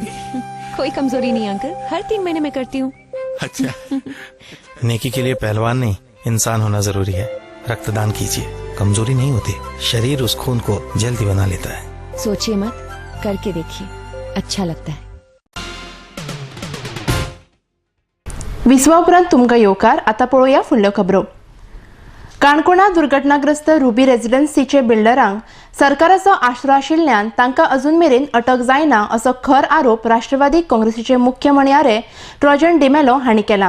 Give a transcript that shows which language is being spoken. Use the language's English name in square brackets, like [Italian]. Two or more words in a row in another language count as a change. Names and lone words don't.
[Hindi] कोई कमजोरी नहीं अंकल, हर 3 महीने में करती हूँ. अच्छा. नेकी के लिए पहलवान नहीं, इंसान होना जरूरी है. रक्तदान कीजिए, कमजोरी नहीं होती, शरीर उस खून को जल्दी बना लेता है. सोचिए मत, करके देखिए, अच्छा लगता है. [Konkani] विसवा उपरांत तुमकां येवकार. आता पळोवया फुडल्यो खबरो. काणकोणा दुर्घटनाग्रस्त रुबी रेजिडेन्सीचे बिल्डरांक सरकाराचो आसरो आशिल्ल्यान तांकां अजून मेरेन अटक जायना असो खर आरोप राष्ट्रवादी काँग्रेसीचे मुख्य म्हणयारे ट्रोजन डिमेलो हांणी केला.